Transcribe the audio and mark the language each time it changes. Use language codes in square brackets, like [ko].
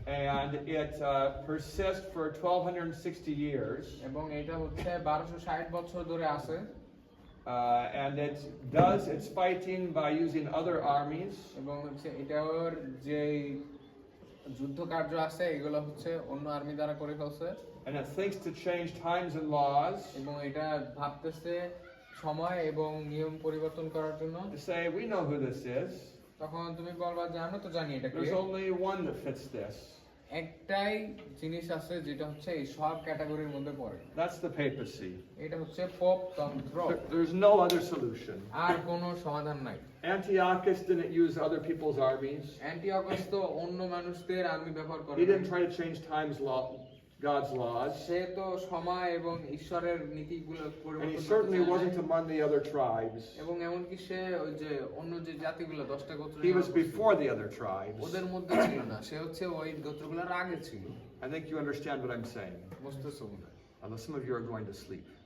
[en] And it persists for 1260 years. [bn] এবং এটা হচ্ছে 1260 বছর ধরে আছে। [en] And it does its fighting by using other armies. [bn] এবং হচ্ছে এটার যে যুদ্ধ কার্য আছে এগুলো হচ্ছে অন্য আর্মি দ্বারা করে ফেলছে। [en] And it thinks to change times and laws. [bn] এবং এটা ভাবতেছে সময় এবং নিয়ম পরিবর্তন করার জন্য। [en] To say, we know who this is. [bn] তখন তুমি বলবা যে আমরা তো জানি এটা কি। [en] There's only one that fits this. [bn] একটাই জিনিস আছে যেটা হচ্ছে এই সব ক্যাটাগরির মধ্যে পড়ে। [en] That's the papacy. [bn] এটা হচ্ছে পোপ তন্ত্র। [en] There's no other solution. [bn] আর কোনো সমাধান নাই। [en] Antiochus didn't use other people's armies. [bn] Antiochus তো অন্য মানুষদের আর্মি ব্যবহার করে। [en] He didn't try to change God's laws. [bn] সে তো সময় এবং ঈশ্বরের নীতিগুলো [en] And he [bn] পরিবর্তন করতে [en] certainly [bn] চায় না। [en] wasn't among the other tribes. [bn] এবং এমনকি সে ওই যে অন্য যে জাতিগুলো 10টা গোত্র [en] He was before the other tribes. [bn] ওদের মধ্যে ছিল না, সে হচ্ছে ওই গোত্রগুলোর আগে ছিল। [en] I think you understand what I'm saying. [bn] বুঝতেছো মনে হয়? [en] Although some of you are going to sleep.